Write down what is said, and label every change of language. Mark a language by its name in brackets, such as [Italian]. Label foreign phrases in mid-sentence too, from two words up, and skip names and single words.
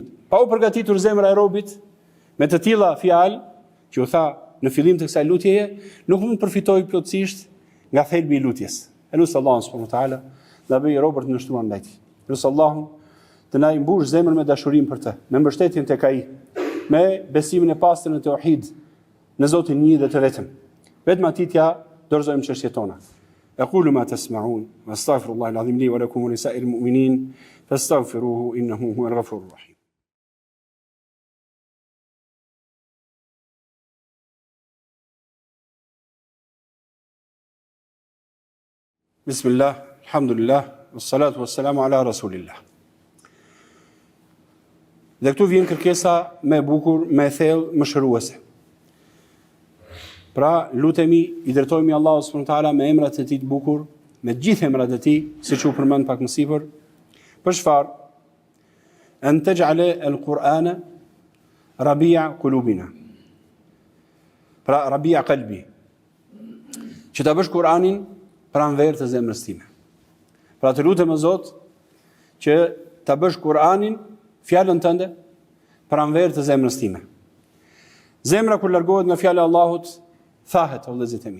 [Albanian] Pa u përgatitur zemra e robit me të tilla fjalë që u tha në fillim të kësaj lutjeje, nuk mund të përfitojë plotësisht nga thelbi i lutjes. Elusi Allahun [Arabic] سبحانه وتعالى [Albanian] na bëj robër të nështruar ndaj tij. Elusi Allahun të na mbush zemrën me dashurinë për të, me mbështetjen tek ai, me besimin e pastër në tauhid, në Zotin një dhe të vetëm. Vetëm atij t'ja dorëzojmë çështjet tona. [Arabic] أقول ما تسمعون وأستغفر الله العظيم لي ولكم ولسائر المؤمنين فاستغفروه إنه هو الغفور الرحيم. بسم الله الحمد لله والصلاة والسلام على رسول الله. [Albanian] Dhe këtu vjen kërkesa më e bukur, më e thellë, më shëruese. Pra, lutemi, i drejtohemi Allahut [Arabic] سبحانه وتعالى [Albanian] me emrat e tij të bukur, me gjithë emrat e tij, siç u përmend pak më sipër. Për çfarë? [Arabic] أن تجعل القرآن ربيع قلوبنا. [Albanian] Pra, [Arabic] ربيع قلبي. [Albanian] Që ta bësh Kur'anin pranverë të zemrës time. Pra të lutem o Zot që ta bësh Kur'anin, fjalën tënde, pranverë të zemrës time. Zemra kur largohet nga fjala e Allahut, thahet o vëllezërit e mi.